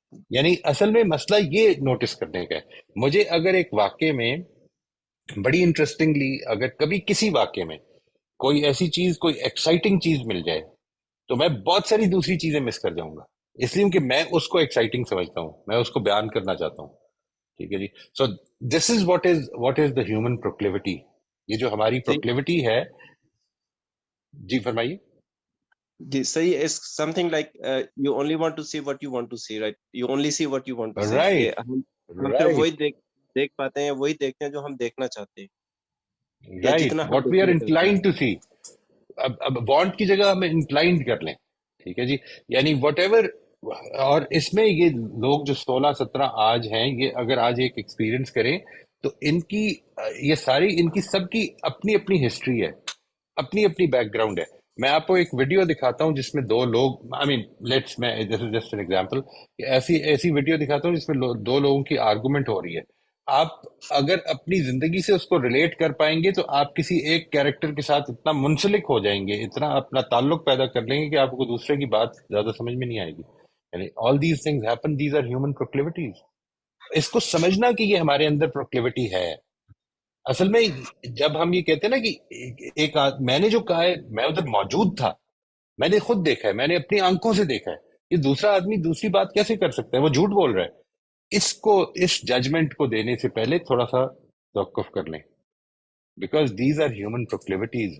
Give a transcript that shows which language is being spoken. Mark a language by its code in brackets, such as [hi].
[ur] یعنی اصل میں مسئلہ یہ نوٹس کرنے کا ہے. مجھے اگر ایک واقعے میں بڑی انٹرسٹنگلی, اگر کبھی کسی واقعے میں کوئی ایسی چیز, کوئی ایکسائٹنگ چیز مل جائے, تو میں بہت ساری دوسری چیزیں مس کر جاؤں گا, اس لیے کہ میں اس کو ایکسائٹنگ سمجھتا ہوں, میں اس کو بیان کرنا چاہتا ہوں. ٹھیک ہے جی. [en] So this is what is the human proclivity. [ur] یہ جو ہماری پروکلیوٹی ہے. جی فرمائیے. جی صحیح. [en] is something like you only want to see what you want to see, right? You only see what you want to see. Right. [ur] ہم صرف وہی دیکھ پاتے ہیں, وہی دیکھتے ہیں جو ہم دیکھنا چاہتے ہیں, یا [en] Right. [ur] جتنا ہم [en] What we are [ur] دیکھنا چاہتے ہیں. [en] inclined to see. [ur] اب وانٹ کی جگہ ہم انکلائنڈ کر لیں. ٹھیک ہے جی. یعنی [en] Whatever. [ur] اور اس میں یہ لوگ جو 16-17 آج ہیں, یہ اگر آج ایک ایکسپیرئنس کریں تو ان کی یہ ساری, ان کی سب کی اپنی اپنی ہسٹری ہے, اپنی اپنی بیک گراؤنڈ ہے. میں آپ کو ایک ویڈیو دکھاتا ہوں جس میں 2 لوگ, میں [en] this is just an example, [ur] ایسی ویڈیو دکھاتا ہوں جس میں 2 لوگوں کی آرگومنٹ ہو رہی ہے. آپ اگر اپنی زندگی سے اس کو ریلیٹ کر پائیں گے تو آپ کسی ایک کیریکٹر کے ساتھ اتنا منسلک ہو جائیں گے, اتنا اپنا تعلق پیدا کر لیں گے کہ آپ کو دوسرے کی بات زیادہ سمجھ میں نہیں آئے گی. [en] یعنی all these things happen, these are human proclivities. [ur] اس کو سمجھنا کہ یہ ہمارے اندر پروکلیوٹی ہے. اصل میں جب ہم یہ کہتے ہیں نا کہ میں نے جو کہا ہے, میں ادھر موجود تھا, میں نے خود دیکھا ہے, میں نے اپنی آنکھوں سے دیکھا ہے, یہ دوسرا آدمی دوسری بات کیسے کر سکتا ہے؟ وہ جھوٹ بول رہا ہے. اس ججمنٹ کو دینے سے پہلے تھوڑا سا توقف کر لیں, [en] Because these are human proclivities.